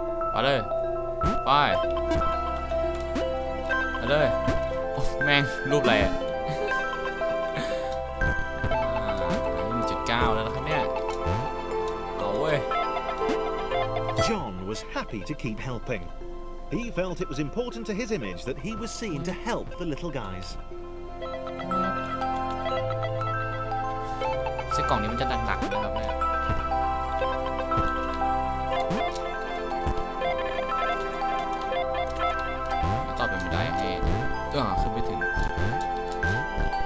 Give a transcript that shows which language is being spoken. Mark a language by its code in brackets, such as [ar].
[th] ไปเลยไปเลยโอ้แม่งรูปอะไรอ่ะ1.9 แล้วนะครับเนี่ยเอาเว้ย [en] John was happy to keep helping. He felt it was important to his image that he was seen to help the little guys. [th] กล่องนี้มันจะหนักๆนะครับเนี่ยต่อเป็นบันไดให้ขึ้นไปถึงถึงแล้วแห